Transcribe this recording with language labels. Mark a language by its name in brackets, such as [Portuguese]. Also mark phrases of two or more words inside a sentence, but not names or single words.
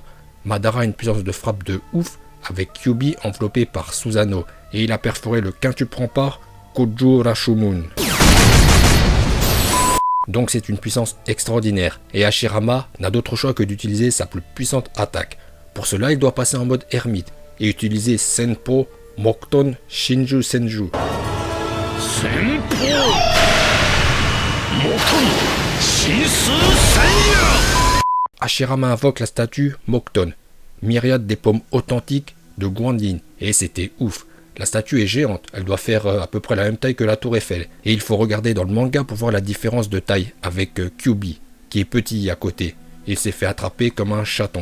[French] Madara a une puissance de frappe de ouf avec Kyuubi enveloppé par Susanoo. Et il a perforé le quintuple rempart Kojo Rashomon. Donc c'est une puissance extraordinaire. Et Hashirama n'a d'autre choix que d'utiliser sa plus puissante attaque. Pour cela, il doit passer en mode ermite et utiliser Senpo Mokuton Shinju Senju. Senpo Mokuton Shinsu Senju. Hashirama invoque la statue Mokuton, myriade des pommes authentiques de Guanyin. Et c'était ouf. La statue est géante, elle doit faire à peu près la même taille que la tour Eiffel. Et il faut regarder dans le manga pour voir la différence de taille avec Kyuubi, qui est petit à côté. Il s'est fait attraper comme un chaton.